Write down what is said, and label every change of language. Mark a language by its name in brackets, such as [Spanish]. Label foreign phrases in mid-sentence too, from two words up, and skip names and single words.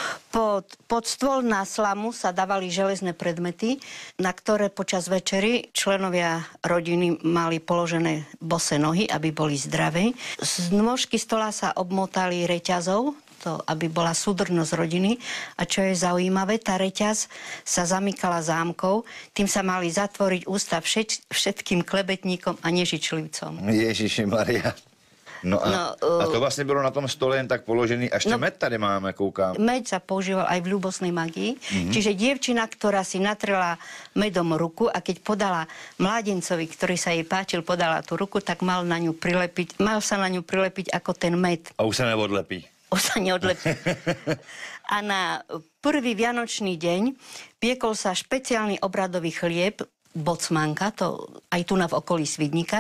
[Slovak] Pod stôl na slamu sa dávali železné predmety, na ktoré počas večery členovia rodiny mali položené bosé nohy, aby boli zdraví. Z nôžky stola sa obmotali reťazou, to, aby bola súdrnosť rodiny. A čo je zaujímavé, tá reťaz sa zamykala zámkou, tým sa mali zatvoriť ústa všetkým klebetníkom a nežičlivcom. [Czech] Ježiši Maria. No a to vlastně bylo na tom stole jen tak položený, až med tady máme, koukám. [Slovak] Med sa používal aj v ľúbosnej magii, čiže dievčina, ktorá si natrela medom ruku a keď podala mládencovi, ktorý sa jej páčil, podala tú ruku, tak mal sa na ňu prilepiť ako ten med. A už sa neodlepí. Už sa neodlepí. A na prvý vianočný deň piekol sa špeciálny obradový chlieb, bocmanka, to aj tu v okolí Svidníka.